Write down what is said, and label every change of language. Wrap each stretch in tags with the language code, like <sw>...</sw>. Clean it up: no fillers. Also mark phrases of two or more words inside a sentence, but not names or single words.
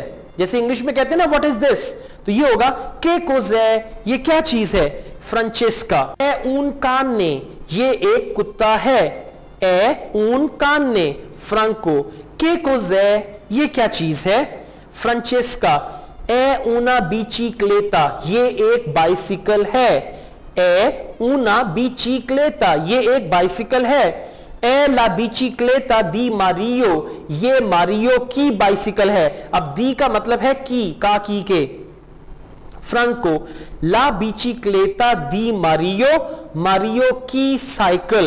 <ur>जैसे इंग्लिश में कहते हैं ना</ur> <en>what is this,</en> <ur>तो ये होगा</ur> <it>che cos'è,</it> <ur>ये क्या चीज है? फ्रांचेस्का,</ur> <it>è un cane,</it> <ur>ये एक कुत्ता है।</ur> <it>è un cane.</it> <ur>फ्रांको,</ur> <it>che cos'è,</it> <ur>ये क्या चीज है?</ur> <it>फ्रांचेस्का, è una bicicletta,</it> <ur>ये एक बाइसिकल है।</ur> <it>è una bicicletta,</it> <ur>ये एक बाइसिकल है।</ur> <it>è la bicicletta di Mario,</it> <ur>ये मारियो की बाइसिकल है। अब दी का मतलब है की के। फ्रांको,</ur> <it>la bicicletta di Mario,</it> <ur>मारियो की साइकिल।</ur>